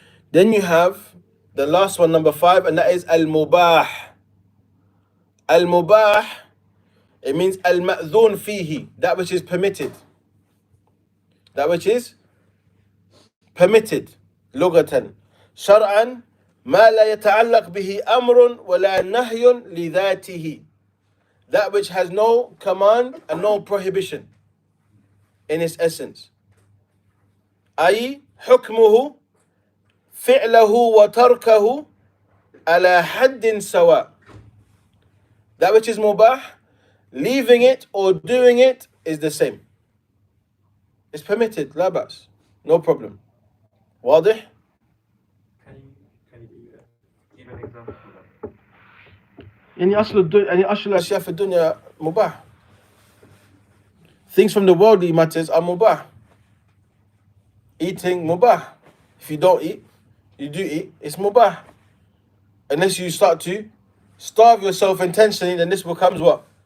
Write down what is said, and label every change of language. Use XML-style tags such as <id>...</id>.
<en>Then you have the last one, number 5, and that is Al-Mubah. Al-Mubah, it means Al-Ma'dhun fihi, that which is permitted. That which is permitted.</en> <ar>لغة شرعا ما لا يتعلق به أمر ولا نهي لذاته.</ar> <en>That which has no command and no prohibition in its essence.</en> <ar>أي حكمه فعله وتركه على حد سواء.</ar> <en>That which is mubah, leaving it or doing it is the same. It's permitted, لا بأس, no problem.</en> <ar>واضح؟</ar> <en>Can you give an example of that?</en> <ar>أصل الأشياء في الدنيا مباح.</ar> <en>Things from the worldly matters are mubah. Eating mubah. If you don't eat, you do eat, it's mubah. Unless you start to starve yourself intentionally, then this becomes what?</en>